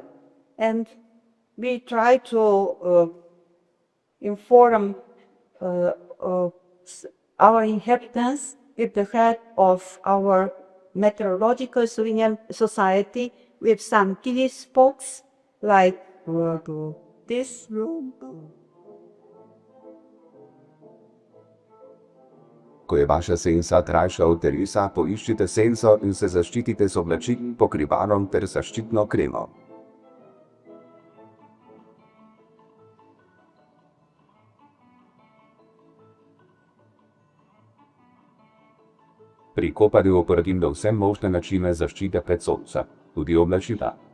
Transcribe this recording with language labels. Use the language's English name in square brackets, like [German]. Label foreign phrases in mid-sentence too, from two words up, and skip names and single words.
[English] And we try to inform our inhabitants with the help of our meteorological society with some TV spots like this room. [Slovenian] Ko je vaša senca trajša od telesa, poiščite senco in se zaščitite z oblačili, pokrivalom ter zaščitno kremo. Pri kopanju uporabimo vse možne načine zaščite pred soncem, tudi oblačila.